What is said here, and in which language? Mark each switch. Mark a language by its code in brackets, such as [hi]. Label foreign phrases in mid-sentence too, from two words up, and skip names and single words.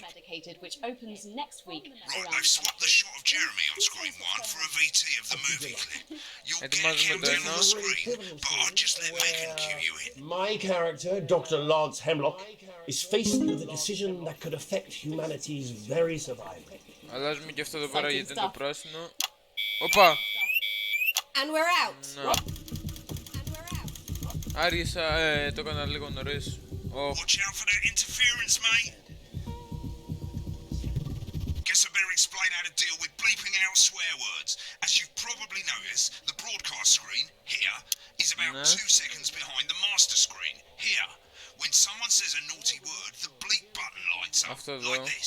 [en] Medicated, which opens next week. Right, they've swapped the shot of Jeremy on screen 1 for a VT of the movie clip. You'll get him down on the screen, but I'll just let Megan cue you in. My character, Dr. Lance Hemlock, is faced with a decision that could affect humanity's very survival. [el] Αλλάζουμε και αυτό εδώ πέρα γιατί είναι το πράσινο. Οπα! [en] And we're out. [el] Να. Άρισα, το έκανα λίγο νωρίς. [en] Watch out for that interference, mate. Guess I better explain how to deal with bleeping out swear words. As you've probably noticed, the broadcast screen, here, is about 2 seconds behind the master screen, here. When someone says a naughty word, the bleep button lights up, like this.